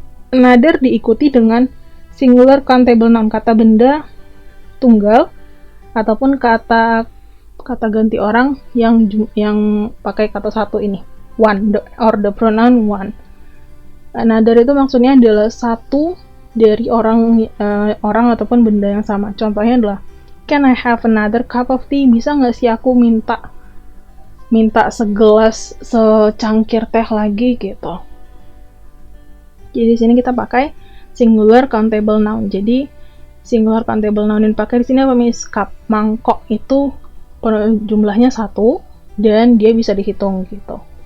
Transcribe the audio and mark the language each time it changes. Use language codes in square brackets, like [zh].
[id] Another diikuti dengan singular countable noun, kata benda tunggal, ataupun kata ganti orang yang pakai kata satu ini, one, [en] or the pronoun one. [id] Another itu maksudnya adalah satu dari orang ataupun benda yang sama. Contohnya adalah, [en] can I have another cup of tea? [id] Bisa nggak sih aku minta secangkir teh lagi gitu. Jadi di sini kita pakai singular countable noun. Jadi singular countable noun yang pakai di sini apa, Miss? Cup, mangkok itu jumlahnya 1 dan dia bisa dihitung gitu.